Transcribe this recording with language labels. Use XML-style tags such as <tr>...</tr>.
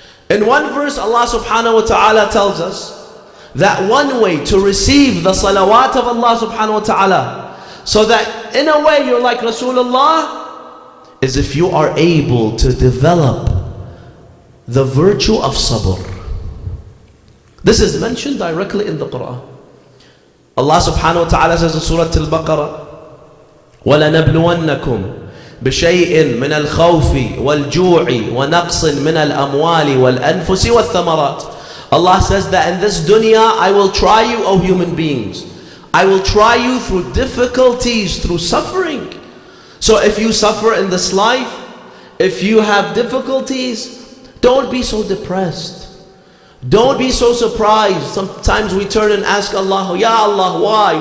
<en>In one verse, Allah subhanahu wa ta'ala tells us that one way to receive the salawat of Allah subhanahu wa ta'ala, so that in a way you're like Rasulullah, is if you are able to develop the virtue of sabr. This is mentioned directly in the Quran. Allah subhanahu wa ta'ala says in Surah Al-Baqarah,</en> <ar>وَلَنَبْلُوَنَّكُمْ بشيء من الخوف والجوع ونقص من الأموال والأنفس والثمرات.</ar> <en>Allah says that in this dunya I will try you, O human beings. I will try you through difficulties, through suffering. So if you suffer in this life, if you have difficulties, don't be so depressed. Don't be so surprised. Sometimes we turn and ask Allah, Ya Allah, why?</en>